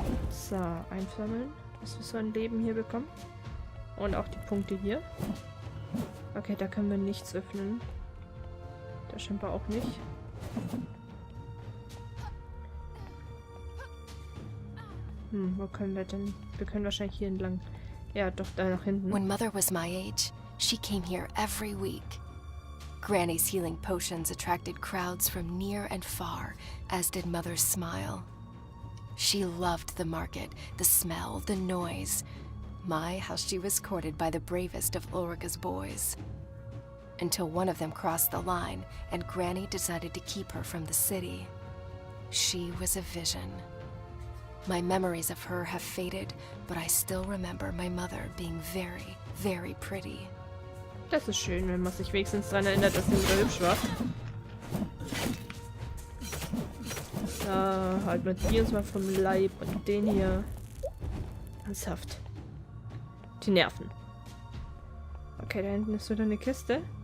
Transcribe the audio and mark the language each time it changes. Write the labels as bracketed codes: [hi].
[de] So, einsammeln, dass wir so ein Leben hier bekommen. Und auch die Punkte hier. Okay, da können wir nichts öffnen. Da scheinbar auch nicht. Wo können wir denn? Wir können wahrscheinlich hier entlang. Ja, doch, da nach hinten. [en] When Mother was my age, she came here every week. Granny's healing potions attracted crowds from near and far, as did Mother's smile. She loved the market, the smell, the noise. My, how she was courted by the bravest of Ulrica's boys. Until one of them crossed the line, and Granny decided to keep her from the city. She was a vision. My memories of her have faded, but I still remember my mother being very, very pretty. [de] Das ist schön, wenn man sich wenigstens daran erinnert, dass sie wieder hübsch war. So, halt mal die uns mal vom Leib und den hier. Ernsthaft. Die Nerven. Okay, da hinten ist wieder eine Kiste.